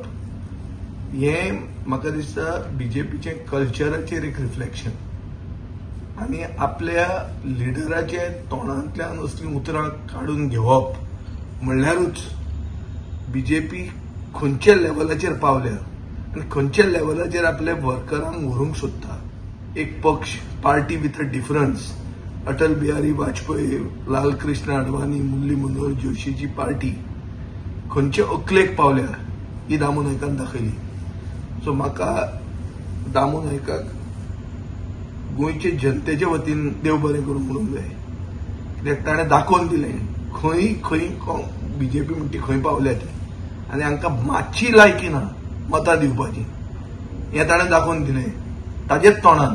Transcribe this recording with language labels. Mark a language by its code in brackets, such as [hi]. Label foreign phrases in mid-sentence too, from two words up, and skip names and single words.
[kok] हें म्हाका दिसता बीजेपीचे कल्चराचेर एक रिफ्लेक्शन आनी आपल्या लिडराचे तोंडांतल्यान असलीं उतरां काडून घेवप म्हणल्यारूच बीजेपी खंयच्या लेवलाचेर पावल्या आनी खंयच्या लेवलाचेर आपल्या वर्करांक व्हरूंक सोदता. एक पक्ष [en] party with a difference, [kok] अटल बिहारी वाजपेयी, लाल कृष्ण अडवाणी, मुरली मनोहर जोशीची पार्टी खंयचे अकलेक पावल्या ही दामू नायकान दाखयली. सो म्हाका दामू नायकाक गोंयचे जनतेचे वतीन देव बरें करूं म्हणूंक जाय कित्याक ताणें दाखोवन दिलें खंय बीजेपी म्हणटी खंय पावल्या ती आनी हांकां मातशी लायकी ना मतां दिवपाची हें ताणें दाखोवन दिलें ताजेच तोंडान.